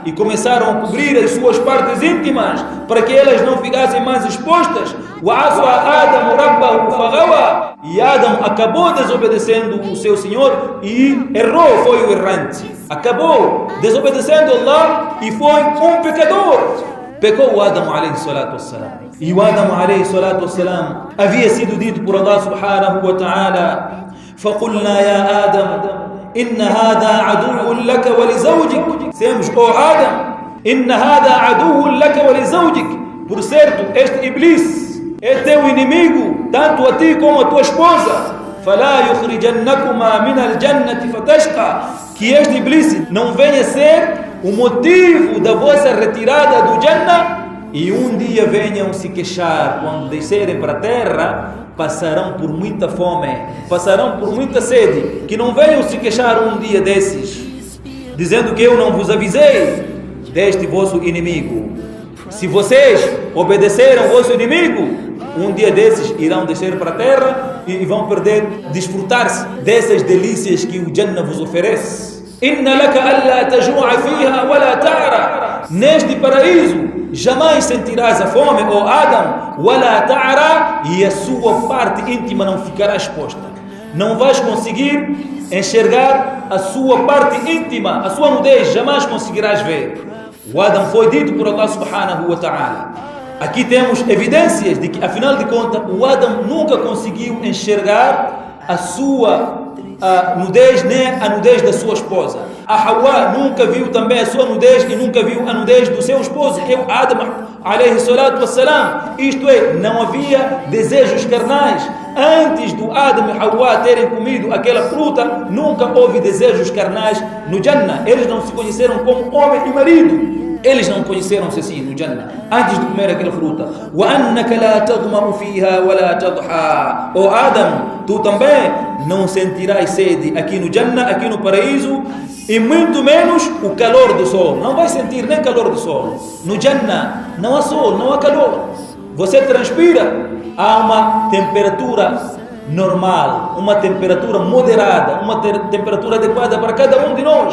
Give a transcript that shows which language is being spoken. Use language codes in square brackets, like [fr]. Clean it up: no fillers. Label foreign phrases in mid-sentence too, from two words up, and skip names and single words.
[pt] E começaram a cobrir as suas partes íntimas para que elas não ficassem mais expostas. E Adam acabou desobedecendo o seu Senhor e errou, foi o errante. Acabou desobedecendo Allah e foi um pecador. Pecou o Adam [ar] عليه الصلاة والسلام. [pt] E o Adam [ar] عليه الصلاة والسلام [pt] havia sido dito por Allah [ar] سبحانه وتعالى: فَقُلْنَا يَا آدَمْ إِنَّ هَذَا عَدُوٌّ لَكَ وَلِزَوْجِكَ. Dissemos, Adam, إِنَّ هَذَا عَدُوٌّ لَكَ وَلِزَوْجِكَ. [pt] Por certo, este Iblis é teu inimigo, tanto a ti como a tua esposa. [ar] فَلَا يُخْرِجَنَّكُمَا مِنَ الْجَنَّةِ فَتَشْقَى. [pt] Que este Iblis não venha ser o motivo da vossa retirada do Jannah e um dia venham se queixar. Quando descerem para a terra, passarão por muita fome, passarão por muita sede. Que não venham se queixar um dia desses, dizendo que eu não vos avisei deste vosso inimigo. Se vocês obedeceram ao vosso inimigo, um dia desses irão descer para a terra e vão perder, desfrutar-se dessas delícias que o Jannah vos oferece. [ar] إن لك ألا تجوع فيها ولا تعرى. [pt] Neste paraíso jamais sentirás a fome, ó Adam, [ar] ولا تعرى, [pt] e a sua parte íntima não ficará exposta. Não vais conseguir enxergar a sua parte íntima, a sua nudez, jamais conseguirás ver. O Adam foi dito por Allah [ar] سبحانه وتعالى. [pt] Aqui temos evidências de que, afinal de contas, o Adam nunca conseguiu enxergar a sua nudez, nem a nudez da sua esposa. A Hawa nunca viu também a sua nudez e nunca viu a nudez do seu esposo, que é o Adam [ar] عليه الصلاة والسلام. [pt] Isto é, não havia desejos carnais. Antes do Adam e Hawa terem comido aquela fruta, nunca houve desejos carnais no Jannah. Eles não se conheceram como homem e marido. Eles não conheceram-se assim no Jannah, antes de comer aquela fruta. [ar] وَأَنَّكَ لَا تَظْمَأُ فِيهَا وَلَا تَضْحَى. [pt] Ó Adam, tu também não sentirás sede aqui no Jannah, aqui no paraíso, e muito menos o calor do sol. Não vais sentir nem calor do sol. No Jannah não há sol, não há calor. Você transpira. Há uma temperatura normal, uma temperatura moderada, uma temperatura adequada para cada um de nós.